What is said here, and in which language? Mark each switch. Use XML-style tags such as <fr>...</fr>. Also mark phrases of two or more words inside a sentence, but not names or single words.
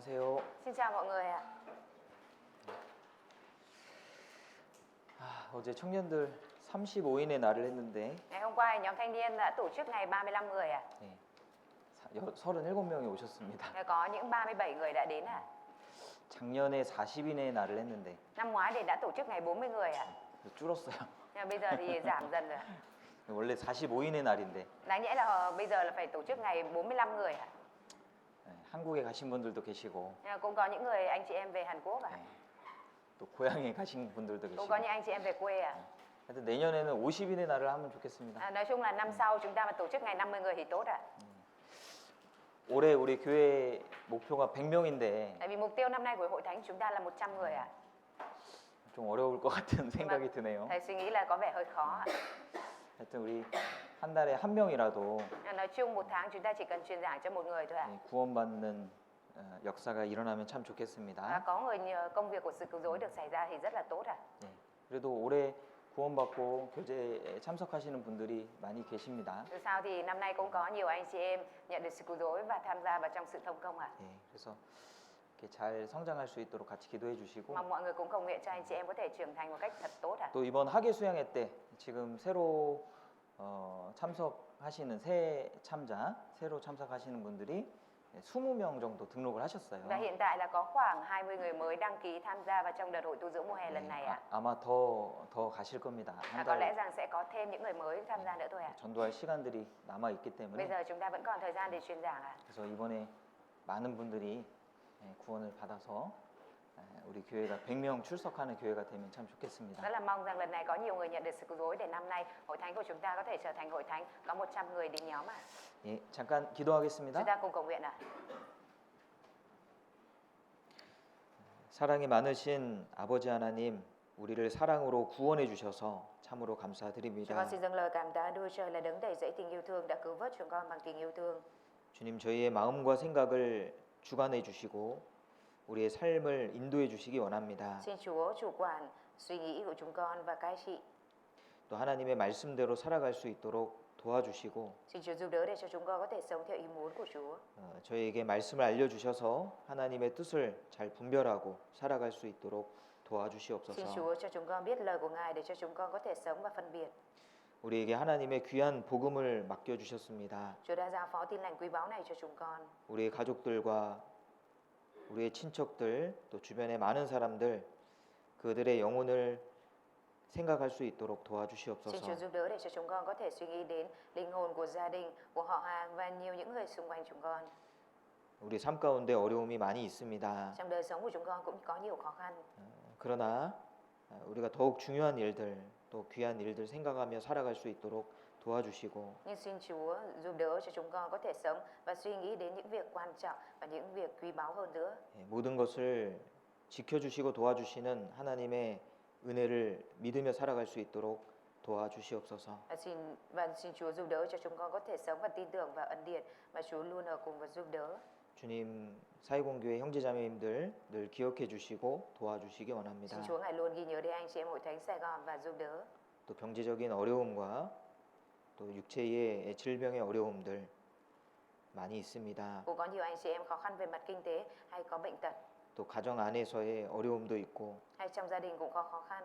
<ko>안녕하세요.</ko> <vi>Xin chào mọi người ạ.</vi> <ko>어제 청년들 35인의 날을 했는데</ko> <vi>Ngày hôm qua nhóm thanh niên đã tổ chức ngày 35 người ạ.</vi> <ko>네, 37명이 오셨습니다.</ko> <vi>Có những 37 người đã đến ạ.</vi> <ko>작년에 40인의 날을 했는데</ko> <vi>Năm ngoái thì đã tổ chức ngày 40 người ạ.</vi> <ko>줄었어요.</ko> <vi>Nhưng mà bây giờ thì giảm dần rồi.</vi> <ko>원래 45인의 날인데</ko> <vi>Đáng nhẽ là bây giờ là phải tổ chức ngày 45 người ạ.</vi> <ko>한국에 가신 분들도 계시고</ko> <vi>Nhưng mà cũng có những người anh chị em về Hàn Quốc ạ.</vi> <ko>또 고향에 가신 분들도</ko> <vi>Cũng</vi> <ko>계시고</ko> <vi>có những anh chị em về quê ạ.</vi> <ko>하여튼 내년에는 50인의 날을 하면 좋겠습니다.</ko> <vi>Nói chung là năm sau chúng ta mà tổ chức ngày 50 người thì tốt ạ.</vi> <ko>올해 우리 교회 목표가 100명인데</ko> <vi>Tại vì mục tiêu năm nay của hội thánh chúng ta là 100 người ạ.</vi> <ko>좀 어려울 것 같은 생각이 드네요.</ko> <vi>Thầy suy nghĩ là có vẻ hơi khó ạ.</vi> <ko>하여튼 우리 한 달에 한 명이라도</ko> <vi>Nói chung một tháng chúng ta chỉ cần truyền giảng cho một người thôi ạ.</vi> <ko>구원받는 역사가 일어나면 참 좋겠습니다.</ko> <vi>Có người nhờ công việc của sự cứu rỗi được xảy ra thì rất là tốt ạ.</vi> <ko>네, 그래도 올해 구원받고 교제에 참석하시는 분들이 많이 계십니다.</ko> <vi>Từ sau thì năm nay cũng có nhiều anh chị em nhận được sự cứu rỗi và tham gia vào trong sự thông công ạ.</vi> <ko>네, 그래서 이렇게 잘 성장할 수 있도록 같이 기도해 주시고</ko> <vi>Mong mọi người cũng cầu nguyện cho anh chị em có thể trưởng thành một cách thật tốt ạ.</vi> <ko>또 이번 학예 수양회 때 지금 새로 참석하시는 새 참자, 새로 참석하시는 분들이 20명 정도 등록을 하셨어요.</ko> <vi>Và hiện tại là có khoảng 20 người mới đăng ký tham gia vào trong đợt hội tu dưỡng mùa hè lần này ạ.</vi> <ko>아마 더 가실 겁니다.</ko> <vi>Có lẽ rằng sẽ có thêm những người mới tham gia nữa thôi ạ.</vi> <ko>전도할 시간들이 남아 있기</ko> <vi>Bây</vi> <ko>때문에</ko> <vi>giờ chúng ta vẫn còn thời gian để truyền giảng ạ.</vi> <ko>그래서 이번에 많은 분들이 구원을 받아서 우리 교회가 100명 출석하는 교회가 되면 참 좋겠습니다.</ko> <vi>Rất là mong rằng lần này có nhiều người nhận được sự cứu rỗi để năm nay hội thánh của chúng ta có thể trở thành hội thánh có 100 người đến nhóm ạ.</vi> <ko>예, 잠깐 기도하겠습니다.</ko> <vi>Chúng ta cùng cầu nguyện ạ.</vi> <ko>사랑이 많으신 아버지 하나님, 우리를 사랑으로 구원해 주셔서 참으로</ko> <vi>Chúng</vi> <ko>감사드립니다.</ko> <vi>con xin dâng lời cảm tạ Đức Chúa Trời là đấng đầy dẫy tình yêu thương đã cứu vớt chúng con bằng tình yêu thương.</vi> <ko>주님, 저희의 마음과 생각을 주관해 주시고 우리의 삶을 인도해 주시기 원합니다.</ko> <vi>Xin Chúa chủ quản suy nghĩ của chúng con và cai trị.</vi> <ko>또 하나님의 말씀대로 살아갈 수 있도록 도와주시고</ko> <vi>Xin Chúa giúp đỡ để cho chúng con có thể sống theo ý muốn của Chúa.</vi> <ko>저희에게 말씀을 알려주셔서 하나님의 뜻을 잘 분별하고 살아갈 수 있도록</ko> <vi>Xin</vi> <ko>도와주시옵소서.</ko> <vi>Chúa cho chúng con biết lời của Ngài để cho chúng con có thể sống và phân biệt.</vi> <ko>우리에게 하나님의 귀한 복음을 맡겨주셨습니다.</ko> <vi>Chúa đã giao phó tin lành quý báu này cho chúng con.</vi> <ko>우리의 가족들과 우리의 친척들 또 주변의 많은 사람들 그들의 영혼을 생각할 수 있도록</ko> <vi>Xin Chúa</vi> <ko>도와주시옵소서.</ko> <vi>giúp đỡ để cho chúng con có thể suy nghĩ đến linh hồn của gia đình, của họ hàng và nhiều những người xung quanh chúng con.</vi> <ko>우리 삶 가운데 어려움이 많이 있습니다.</ko> <vi>Trong đời sống của chúng con cũng có nhiều khó khăn.</vi> <ko>그러나 우리가 더욱 중요한 일들 또 귀한 일들 생각하며 살아갈 수 있도록 도와주시고</ko> <vi>Nhưng xin Chúa giúp đỡ cho chúng con có thể sống và suy nghĩ đến những việc quan trọng và những việc quý báu hơn nữa.</vi> <ko>모든 것을 지켜주시고 도와주시는 하나님의 은혜를 믿으며 살아갈 수 있도록 도와주시옵소서.</ko> <vi>Và xin Chúa giúp đỡ cho chúng con có thể sống và tin tưởng vào ân điển mà Chúa luôn ở cùng và giúp đỡ.</vi> <ko>주님, 사회공교회 형제자매님들 늘 기억해 주시고 도와주시기 원합니다.</ko> <vi>Xin Chúa Ngài luôn ghi nhớ đến anh chị em hội thánh Sài Gòn và giúp đỡ.</vi> <ko>또 경제적인 어려움과 또 육체의 질병의 어려움들 많이 있습니다.</ko> <vi>Cũng có nhiều anh chị em khó khăn về mặt kinh tế hay có bệnh tật,</vi> <ko>또 가정 안에서의 어려움도 있고</ko> <vi>hay trong gia đình cũng có khó khăn,</vi>